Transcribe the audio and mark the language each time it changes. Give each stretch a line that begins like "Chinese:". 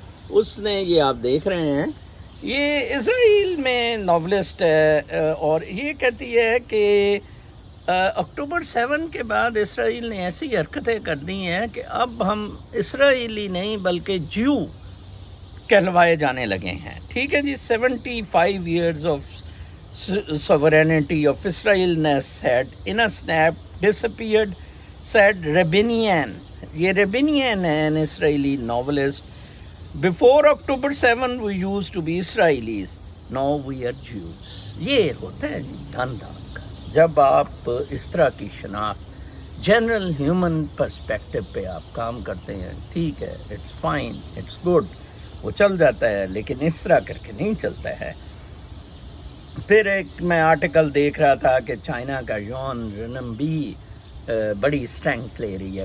Urdu: اس نے یہ آپ دیکھ رہے ہیں, یہ اسرائیل میں ناولسٹ ہے, اور یہ کہتی ہے کہ اکتوبر 7 کے بعد اسرائیل نے ایسی حرکتیں کر دی ہیں کہ اب ہم اسرائیلی نہیں بلکہ جیو کہلوائے جانے لگے ہیں. ٹھیک ہے جی.
English: 75 years of sovereignty of Israel had in a snap disappeared, said Rabinian. یہ Rabinian ہے an Israeli novelist. Before October 7 we used to be Israelis, now we are Jews.
Urdu: یہ ہوتا ہے گندہ کا جب آپ اس طرح کی شناخت جنرل ہیومن پرسپیکٹو پہ آپ کام کرتے ہیں. ٹھیک ہے,
English: it's fine, it's good,
Urdu: وہ چل جاتا ہے, لیکن اس طرح کر کے نہیں چلتا ہے. پھر ایک میں آرٹیکل دیکھ رہا تھا کہ چائنا کا یون رنمبی بڑی اسٹرینگتھ لے رہی ہے.